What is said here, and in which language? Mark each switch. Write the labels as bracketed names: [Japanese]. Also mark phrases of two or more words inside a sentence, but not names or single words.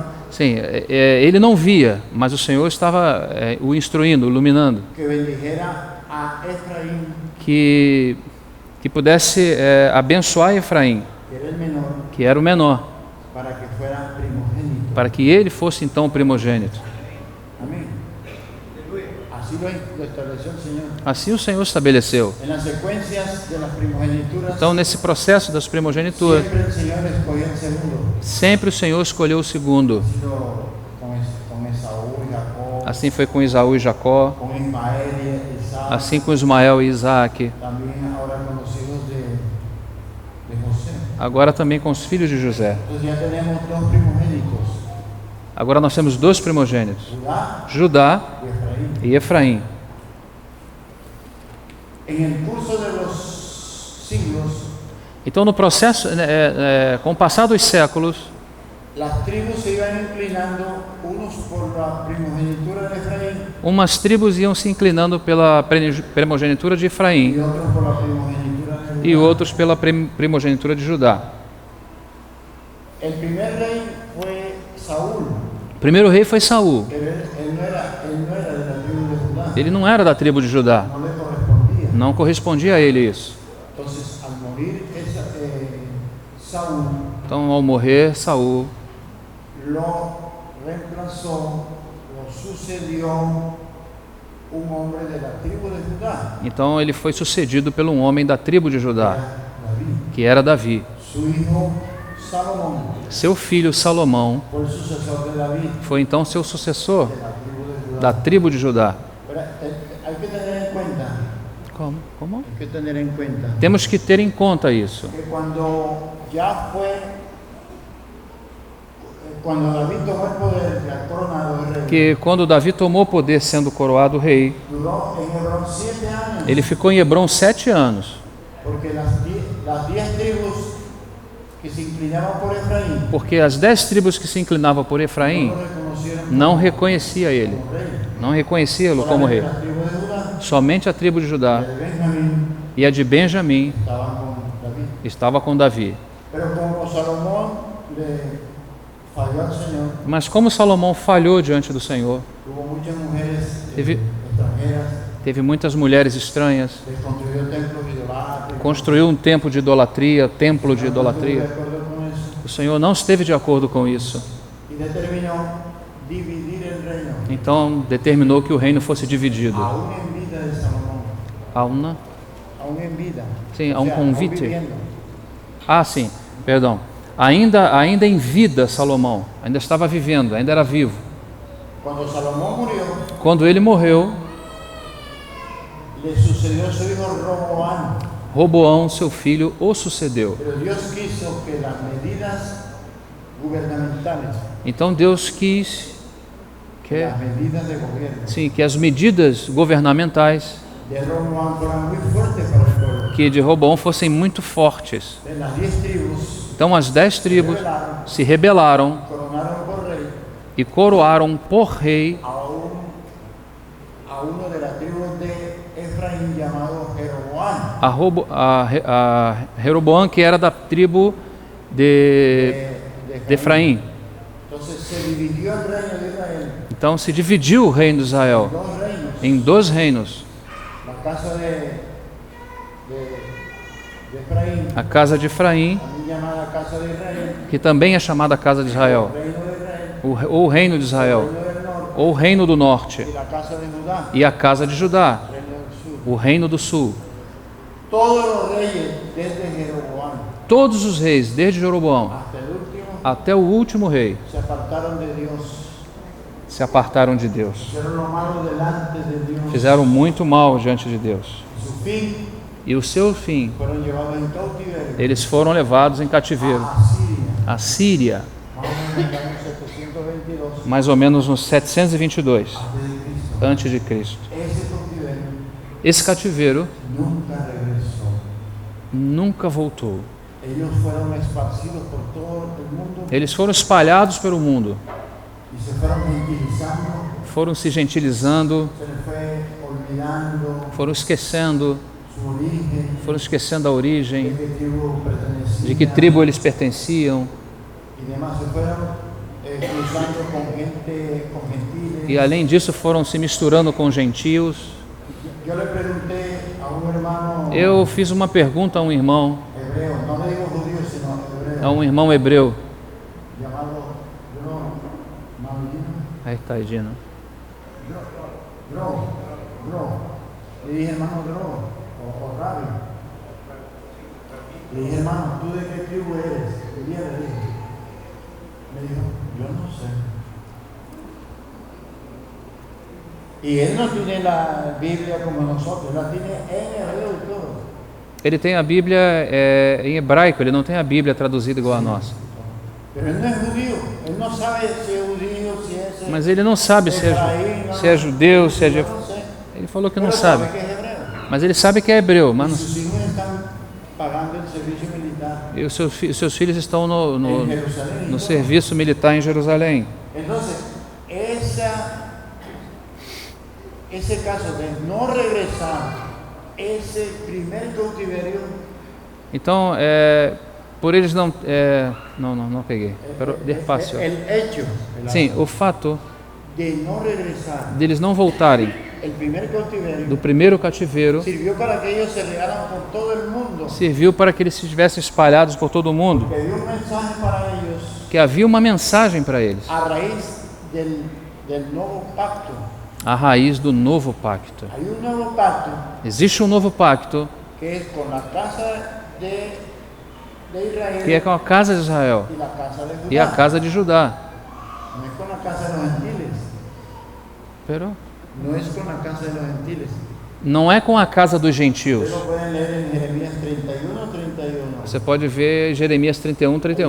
[Portuguese] Sim, ele não via, mas o Senhor estava o instruindo, iluminando, [Spanish] que bendijera a Efraín, [Portuguese] que pudesse abençoar Efraim, [Spanish] que era el menor, [Portuguese] que era o menor, [Spanish] para que fuera primogénito. [Portuguese] para que ele fosse então o primogênito. [Spanish] Amén. Así lo estableció el Señor. [Portuguese] Assim o Senhor estabeleceu. [Spanish] En las secuencias de las primogenituras, [Portuguese] Então, nesse processo das primogênituras, [Spanish] siempre el Señor escogió el segundo. [Portuguese] sempre o Senhor escolheu o segundo. [Spanish] Con Esaú y Jacob, [Portuguese] Assim foi com Isaú e Jacó, [Spanish] con Ismael y Isaac, [Portuguese] assim com Ismael e Isaac, [Spanish] también ahora con los hijos de José. [Portuguese] agora também com os filhos de José. [Spanish] Entonces ya tenemos dos primogénitos, [Portuguese] Agora nós temos 2 primogênitos, [Spanish] Judá [Portuguese] Judá [Spanish] y Efraín. [Portuguese] e Efraim. [Spanish] En el curso de los siglos, [Portuguese] Então, no processo, com o passar dos séculos, [Spanish] las tribus se iban inclinando, unos por la primogenitura de Efraín [Portuguese] umas tribos iam se inclinando pela primogenitura de [Spanish] y [Portuguese] Efraim [Spanish] otros por la primogenitura de Judá. [Portuguese] e outros pela primogenitura de Judá. [Spanish] El primer rey fue Saúl, [Portuguese] O primeiro rei foi Saul. [Spanish] pero él no era de la tribu de Judá, [Portuguese] Ele não era da tribo de Judá, [Spanish] no le correspondía. [Portuguese] não correspondia a ele isso. [Spanish] Entonces, al morir Saúl, [Portuguese] Então, ao morrer Saul, [Spanish] lo reemplazó, lo sucedió un hombre de la tribu de Judá, [Portuguese] então ele foi sucedido por um homem da tribo de Judá, [Spanish] David. [Portuguese] que era Davi. [Spanish] Su hijo Salomón [Portuguese] Seu filho Salomão [Spanish] fue el sucesor de David, [Portuguese] foi então seu sucessor [Spanish] de la tribu de Judá. [Portuguese] da tribo de Judá. [Spanish] Pero hay que tener en cuenta [Portuguese] Como? [Spanish] hay que tener en cuenta [Portuguese] Temos que ter em conta isso. [Spanish] que cuando David tomó el poder, ya coronado el rey, [Portuguese] Que quando Davi tomou o poder sendo coroado rei, [Spanish] duró en Hebrón 7 años, [Portuguese] ele ficou em Hebron 7 anos. [Spanish] porque las 10 tribus que se inclinaban por Efraín [Portuguese] Porque as 10 tribos que se inclinavam por Efraim [Spanish] no lo reconocieron [Portuguese] não reconhecia ele, [Spanish] como rey. [Portuguese] não reconhecia-lo como rei. [Spanish] Solamente la tribu de Judá [Portuguese] Somente a tribo de [Spanish] y [Portuguese] Judá [Spanish] la de Benjamín [Portuguese] e a de Benjamim [Spanish] estaban con David. [Portuguese] estava com Davi. [Spanish] Pero como Salomón le falló al Señor, [Portuguese] Mas como Salomão falhou diante do Senhor, [Spanish] tuvo muchas mujeres [Portuguese] Teve- [Spanish] extranjeras, [Portuguese] teve muitas mulheres estranhas, [Spanish] les construyó templos idolátricos. [Portuguese] construiu um templo de idolatria, templo de [Spanish] No estuvo de [Portuguese] idolatria. [Spanish] acuerdo con eso [Portuguese] O Senhor não esteve de acordo com isso. [Spanish] y determinó dividir el reino, [Portuguese] Então determinou que o reino fosse dividido. [Spanish] aún en vida de Salomón, Aún aún en vida. [Portuguese] Sim, O a um [Spanish] sea, [Portuguese] convite. [Spanish] aún viviendo. [Portuguese] sim, perdão. Ainda em vida Salomão, ainda estava vivendo, ainda era vivo. [Spanish] Cuando Salomón murió, [Portuguese] Quando ele morreu, [Spanish] le sucedió su hijo Roboam, [Portuguese] Roboão, seu filho, o sucedeu. [Spanish] pero Dios quiso que las medidas gubernamentales, [Portuguese] Então Deus quis [Spanish] las medidas de gobierno [Portuguese] que as medidas governamentais [Spanish] de Roboam fueran muy fuertes para el pueblo. [Portuguese] que de Roboão fossem muito fortes. [Spanish] En las 10 tribus [Portuguese] Então as 10 tribos [Spanish] rebelaron, [Portuguese] se rebelaram [Spanish] coronaron por rey [Portuguese] e coroaram por rei [Spanish] a uno de las tribus de Efraín llamado Jeroboam. [Portuguese] a Jeroboão, que era da tribo de Efraim. [Spanish] Entonces se dividió el reino de Israel [Portuguese] Então se dividiu o reino de Israel [Spanish] en 2 reinos. [Portuguese] em 2 reinos. [Spanish] La casa de Efraín, [Portuguese] A casa de Efraim, [Spanish] también llamada casa de Israel, [Portuguese] que também é chamada casa de Israel, [Spanish] el reino de Israel, [Portuguese] ou o reino de [Spanish] el [Portuguese] Israel, [Spanish] reino del norte [Portuguese] ou o reino do norte, [Spanish] y la casa de Judá, [Portuguese] e a casa de Judá, [Spanish] el reino del sur. [Portuguese] o reino do sul. [Spanish] Todos los reyes desde Jeroboam [Portuguese] Todos os reis, desde Jeroboão [Spanish] hasta el último, [Portuguese] até o último rei, [Spanish] se apartaron de Dios, [Portuguese] se apartaram de Deus. [Spanish] hicieron lo malo delante de Dios. [Portuguese] Fizeram muito mal diante de Deus. [Spanish] Su fin [Portuguese] E o seu fim, [Spanish] fueron llevados en cautiverio [Portuguese] eles foram levados em cativeiro. [Spanish] a Siria, [Portuguese] A Síria, [Spanish] más o menos en el año 722 [Portuguese] mais ou menos nos 722 [Spanish] antes de Cristo. [Portuguese] a.C. [Spanish] Ese cautiverio [Portuguese] Esse cativeiro [Spanish] nunca regresó. [Portuguese] nunca voltou. [Spanish] Ellos fueron esparcidos por todo el mundo [Portuguese] Eles foram espalhados pelo mundo, [Spanish] y se fueron gentilizando, [Portuguese] foram se gentilizando, [Spanish] se les fue olvidando [Portuguese] foram esquecendo, [Spanish] su origen, [Portuguese] foram esquecendo a [Spanish] de [Portuguese] origem, [Spanish] qué tribu pertenecían [Portuguese] de que tribo eles pertenciam, [Spanish] y demás. Se fueron cruzando con gentiles. [Portuguese] e além disso foram se misturando com gentios. [Spanish] Yo le pregunté a un hermano [Portuguese] Eu fiz uma pergunta a um irmão, [Spanish] hebreo, no le digo judío, sino hebreo, [Portuguese] a um irmão hebreu. [Spanish] llamado Mavino. [Portuguese] Aí está, Edina. [Spanish] Bro. Le dije, hermano, o Rabbi. Le dije, hermano, ¿tú de qué tribu eres? ¿Qué día le dije? Me dijo, yo no sé. Y él no tiene la Biblia como nosotros, la tiene en hebreo y todo. [Portuguese] Ele tem a Bíblia em hebraico, ele não tem a Bíblia traduzida igual a nossa. [Spanish] Pero él no es judío, él no sabe si es judío, si es [Portuguese] Mas ele não sabe se é judeu, se é de... [Spanish] yo no sé. [Portuguese] Ele falou que não [Spanish] Pero [Portuguese] sabe. [Spanish] que es hebreo. [Portuguese] Mas ele sabe que é hebreu, [Spanish] Y [Portuguese] mas [Spanish] sus hijos están pagando el servicio militar [Portuguese] e os seus filhos estão [Spanish] en Jerusalén. y no todo. [Portuguese] serviço militar em Jerusalém. [Spanish] Entonces, ese caso de no regresar, ese primer cautiverio, [Portuguese] Então, por eles não... não peguei. [Spanish] Pero despacio. el hecho [Portuguese] Sim, o fato [Spanish] de no regresar, [Portuguese] deles não voltarem [Spanish] el primer cautiverio, [Portuguese] do primeiro cativeiro [Spanish] sirvió para que ellos se regaran por todo el mundo, [Portuguese] serviu para que eles estivessem espalhados por todo o mundo, [Spanish] que dio un mensaje para ellos [Portuguese] que havia uma mensagem para eles, [Spanish] a raíz del nuevo pacto. [Portuguese] a raiz do novo pacto. [Spanish] Hay un nuevo pacto [Portuguese] Existe um novo pacto [Spanish] que es con la casa de Israel [Portuguese] que é com a casa de Israel [Spanish] y la casa de Judá. [Portuguese] e a casa de Judá. [Spanish] No es con la casa de los gentiles. Pero No es con la casa de los gentiles, [Portuguese] não é com a casa dos gentios. [Spanish] Ustedes lo pueden leer en Jeremías 31:31. [Portuguese] Você pode ver Jeremias 31:31.